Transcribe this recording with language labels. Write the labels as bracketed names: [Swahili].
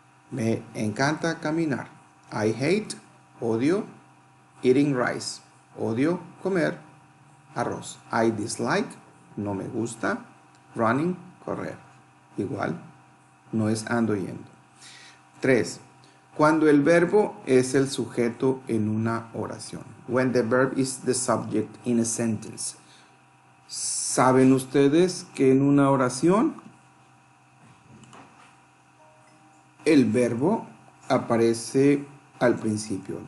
[Spanish] Me encanta caminar. [English] I hate, [Spanish] odio, [English] eating rice, [Spanish] odio comer arroz. [English] I dislike, [Spanish] no me gusta, running, correr. Igual, no es ando yendo. 3. Cuando el verbo es el sujeto en una oración. [English] When the verb is the subject in a sentence. [Spanish] ¿Saben ustedes que en una oración el verbo aparece al principio?